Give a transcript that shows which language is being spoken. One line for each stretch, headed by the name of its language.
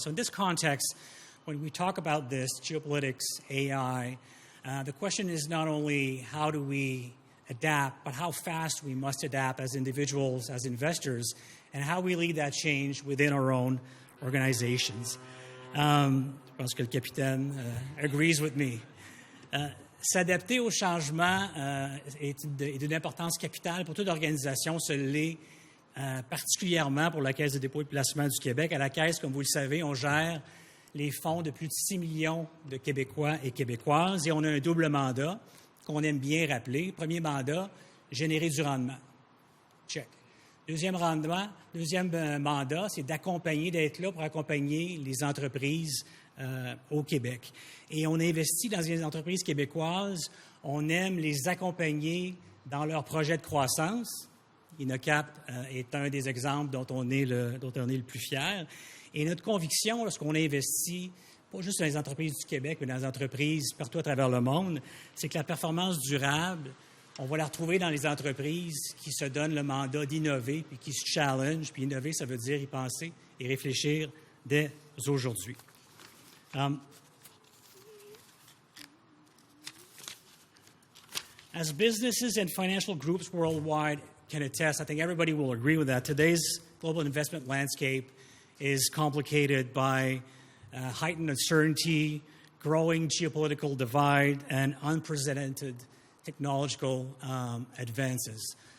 English: So in this context, when we talk about this, geopolitics, AI, the question is not only how do we adapt, but how fast we must adapt as individuals, as investors, and how we lead that change within our own organizations.
French: Je pense que le capitaine
English: agrees with me.
French: S'adapter au changement est d'une importance capitale pour toute organisation. Ce l'est particulièrement pour la Caisse de dépôt et de placement du Québec. À la Caisse, comme vous le savez, on gère les fonds de plus de 6 millions de Québécois et Québécoises et on a un double mandat qu'on aime bien rappeler. Premier mandat, générer du rendement. Check. Deuxième mandat, c'est d'être là pour accompagner les entreprises au Québec. Et on investit dans les entreprises québécoises, on aime les accompagner dans leurs projets de croissance. InnoCap est un des exemples dont on est le plus fier. Et notre conviction, lorsqu'on investit, pas juste dans les entreprises du Québec, mais dans les entreprises partout à travers le monde, c'est que la performance durable, On va la retrouver dans les entreprises qui se donnent le mandat d'innover puis qui se challenge. Puis innover, ça veut dire y penser et réfléchir dès aujourd'hui.
English: As businesses and financial groups worldwide can attest, I think everybody will agree with that. Today's global investment landscape is complicated by heightened uncertainty, growing geopolitical divide, and unprecedented technological advances.